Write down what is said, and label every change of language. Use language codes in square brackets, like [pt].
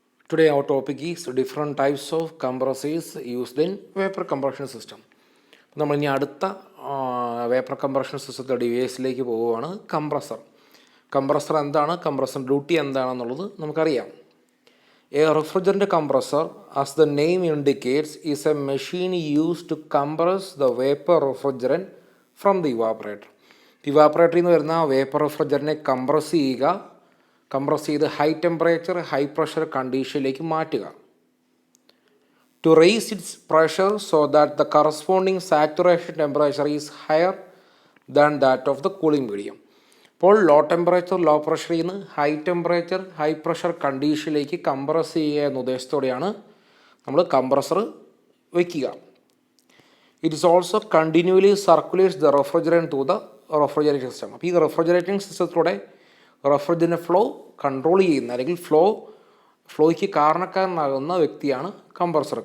[en] Today our topic is different types of compressors used in vapor compression system. [ml] നമ്മൾ ഇനി അടുത്ത vapour compression സിസ്റ്റത്തെ ഡിവൈസിലേക്ക് പോവുകയാണ്. കംപ്രസർ എന്താണ്, കംപ്രസർ ഡ്യൂട്ടി എന്താണെന്നുള്ളത് നമുക്കറിയാം. [en] A refrigerant compressor, as the name indicates, is a machine used to compress the vapour refrigerant from the evaporator. [ml] ഇവാപ്പറേറ്ററിൽ നിന്ന് വരുന്ന വേപ്പർ റെഫ്രിജറന്റിനെ കംപ്രസ് ചെയ്ത് ഹൈ ടെമ്പറേച്ചർ ഹൈ പ്രഷർ കണ്ടീഷനിലേക്ക് മാറ്റുക. [en] To raise its pressure so that the corresponding saturation temperature is higher than that of the cooling medium. [ml] അപ്പോൾ low temperature law പ്രഷറിൽ നിന്ന് high temperature high pressure കണ്ടീഷനിലേക്ക് compress ചെയ്യുക എന്ന ഉദ്ദേശത്തോടെയാണ് നമ്മൾ compressor വയ്ക്കുക. [en] It is also continuously circulates the refrigerant to the refrigerating system. [ml] അപ്പോൾ ഈ refrigerating സിസ്റ്റത്തിലൂടെ refrigerant flow control ചെയ്യുന്ന അല്ലെങ്കിൽ ഫ്ലോയ്ക്ക് കാരണക്കാരനാകുന്ന വ്യക്തിയാണ് കംപ്രസർ.